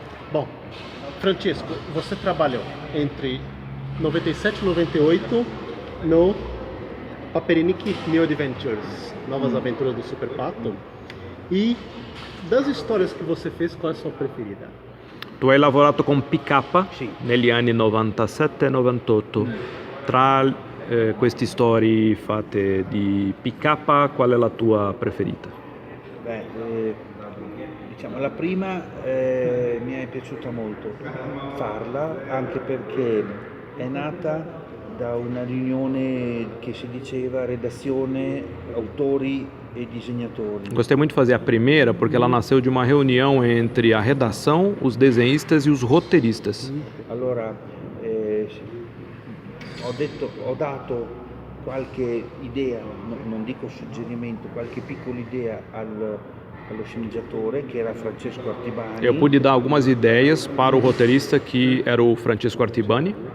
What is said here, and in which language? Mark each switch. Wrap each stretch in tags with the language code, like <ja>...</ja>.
<pt>Bom, Francesco, você trabalhou entre 97 e 98 no Paperinic New Adventures, Novas Aventuras do Super Pato. E das histórias que você fez, qual é a sua preferida?</pt> <it>Tu hai lavorato con PK Sì. negli anni 97 e 98. Tra queste storie fatte di PK, qual è la tua preferita? Diciamo la prima mi è piaciuta molto farla, anche perché è nata da una riunione che si diceva redazione, autori e disegnatori.</it> <pt>Gostei muito de fazer a primeira porque ela nasceu de uma reunião entre a redação, os desenhistas e os roteiristas.</pt> <it>Allora ho dato qualche idea, non dico suggerimento, qualche piccola idea allo sceneggiatore, che era Francesco Artibani.</it> <pt>Eu pude dar algumas ideias para o roteirista, que era o Francesco Artibani.</pt>